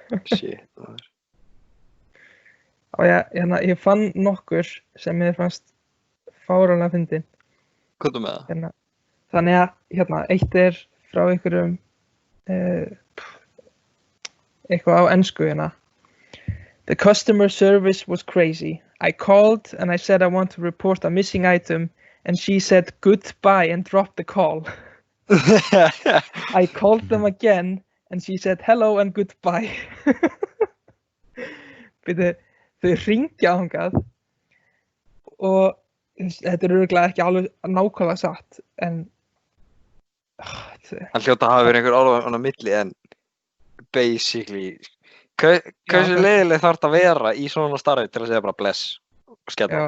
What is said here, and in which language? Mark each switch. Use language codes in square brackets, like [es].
[is] Shit, maður. Og ég fann nokkur sem mér fannst fáralega fyndin. Hvað með það? Þannig að eitt er frá einhverjum eitthvað á ensku hérna. [en] The customer service was crazy. I called and I said I want to report a missing item and she said goodbye and dropped the call. I called them again and she said hello and goodbye. [is] Þau hringja þangað og þetta er örugglega ekki alveg nákvæmlega satt en Hann hljóta að hafa verið einhver orð á milli en basically hversu leiðileg þarf þetta að vera í svona starfi til að segja bara bless og skella?